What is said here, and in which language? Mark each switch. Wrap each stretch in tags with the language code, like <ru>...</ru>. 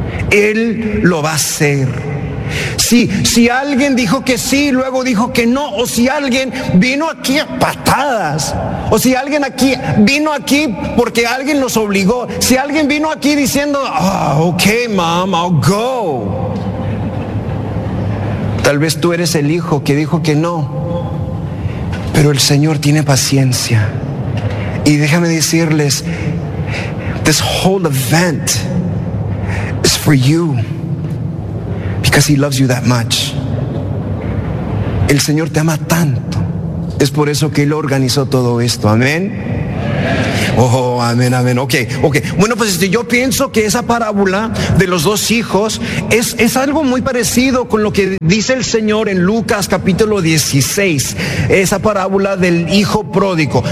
<es>Él lo va a hacer. Si alguien dijo que sí, luego dijo que no, o si alguien vino aquí a patadas, o si alguien aquí vino aquí porque alguien los obligó, si alguien vino aquí diciendo,</es> <en>oh, ok, mom, I'll go.</en> <es>Tal vez tú eres el hijo que dijo que no, pero el Señor tiene paciencia. Y déjame decirles,</es> <en>this whole event is for you. Because He loves you that much.</en> <es>El Señor te ama tanto. Es por eso que Él organizó todo esto. Amén. Amén. Oh, amén, amén. Ok. Bueno, pues yo pienso que esa parábola de los dos hijos es algo muy parecido con lo que dice el Señor en Lucas capítulo 16, esa parábola del hijo pródigo.</es>